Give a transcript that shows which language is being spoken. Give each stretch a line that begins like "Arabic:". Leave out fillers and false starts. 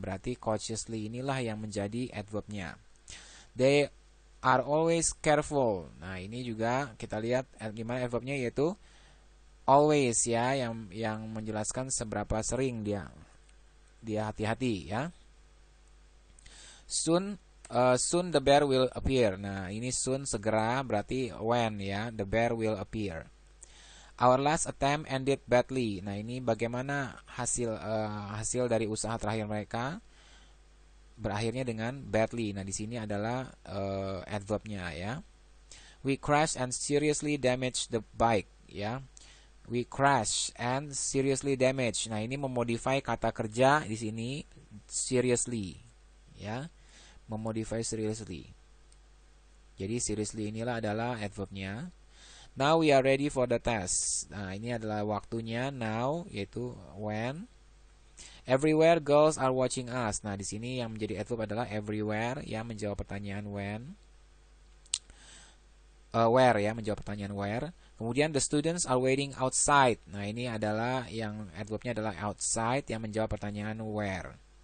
Indonesian: Berarti cautiously inilah yang menjadi adverbnya.
English: They are always careful.
Indonesian: Nah, ini juga kita lihat gimana adverbnya, yaitu always ya, yang menjelaskan seberapa sering dia hati-hati ya.
English: Soon the bear will appear.
Indonesian: Nah, ini soon segera berarti when ya,
English: the bear will appear. Our last attempt ended badly.
Indonesian: Nah, ini bagaimana hasil dari usaha terakhir mereka berakhirnya dengan badly. Nah, di sini adalah adverbnya ya.
English: We crashed and seriously damaged the bike ya. We crash and seriously damage.
Indonesian: Nah, ini memodify kata kerja di sini seriously, ya. Memodify seriously. Jadi seriously inilah adalah adverbnya.
English: Now we are ready for the test.
Indonesian: Nah, ini adalah waktunya now, yaitu when.
English: Everywhere girls are watching us.
Indonesian: Nah, di sini yang menjadi adverb adalah everywhere, yang menjawab pertanyaan when. Where, ya, menjawab pertanyaan where. Kemudian
English: the students are waiting outside.
Indonesian: Nah, ini adalah yang adverbnya adalah outside, yang menjawab pertanyaan where.